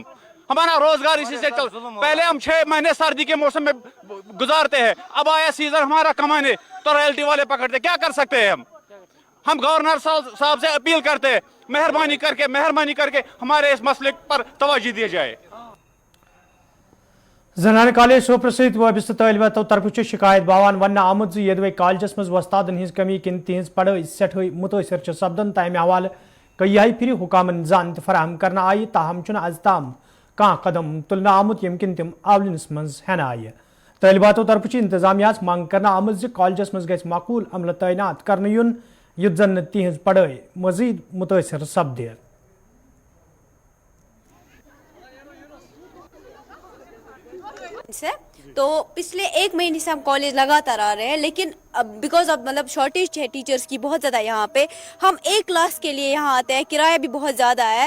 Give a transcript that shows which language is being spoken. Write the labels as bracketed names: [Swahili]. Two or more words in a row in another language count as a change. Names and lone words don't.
[Hindi] हमारा रोजगार इसी से चल, पहले हम 6 महीने सर्दी के मौसम में गुजारते हैं, अब आया सीजन हमारा कमाने तो रॉयल्टी वाले पकड़ते। क्या कर सकते हैं हम गवर्नर साहब से अपील करते हैं, मेहरबानी करके हमारे इस मसले पर तवज्जो दी जाए। [Kashmiri] जनान कॉलेज सोपर वाबस्त तालिबातों तरफ शिकायत बावान वन आमद यदवे कॉलेजस मज वस्तादन हज कमी किन तिहज पढ़ाई सठे मुतासर सपदन तमे हवाले कई फिर हुकामन जान फराहम करना आई, ताहम आज ताम कह कदम तुलना आमुत यम किन तम आवलिनस मज हेन आय। तालिबातों तरफ इंतजामिया मांग करना आमद कॉलेजस मज गस माकूल अमल तैनात कर युन युत जन तिहज पढ़ाई मजीद मुतासर सपदे। [Hindi] तो पिछले 1 महीने से हम कॉलेज लगातार आ रहे हैं, लेकिन अब [English] because of [Hindi] मतलब शॉर्टेज है टीचर्स की बहुत ज़्यादा यहाँ पे। हम एक क्लास के लिए यहाँ आते हैं, किराया भी बहुत ज़्यादा है।